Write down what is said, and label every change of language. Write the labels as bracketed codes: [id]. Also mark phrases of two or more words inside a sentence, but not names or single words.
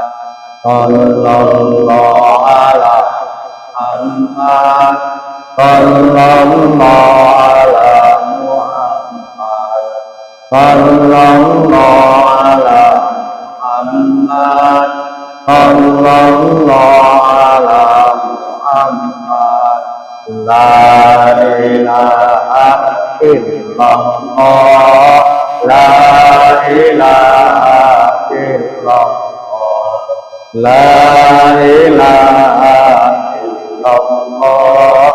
[ar] صلى الله على محمد. صلى الله على محمد. صلى الله على محمد. صلى الله على محمد. لا إله إلا الله. لا إله إلا الله. لا إله إلا الله.